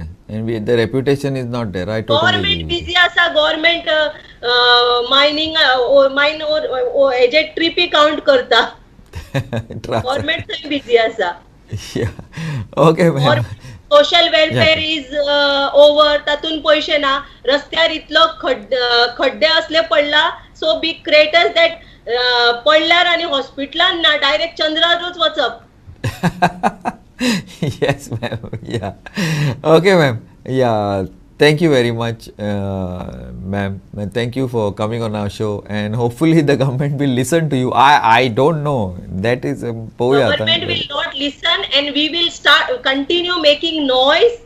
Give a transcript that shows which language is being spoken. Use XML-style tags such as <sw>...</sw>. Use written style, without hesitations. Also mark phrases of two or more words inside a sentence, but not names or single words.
<en>And the reputation is not there. I totally agree Government with you.</en> <kok>busy asa,</kok> <en>government mining or mine</en> <kok>or heje trip count karta. Government thai busy asa.</kok> <en>Yeah. Okay, Or ma'am. social welfare Yeah. is over,</en> <kok>तातून पैसे ना, रस्त्यार इतलो खड्डे असले पडला,</kok> <en>so big craters that</en> <kok>पडल्यार आणि हॉस्पिटलान ना, डायरेक्ट चंद्रारूच वचप.</kok> <en>Yes, ma'am. Yeah. Okay, ma'am. Yeah. Thank you very much, ma'am. And thank you for coming on our show. And hopefully the government will listen to you. I don't know. That is Government will not listen, and we will continue making noise,</en>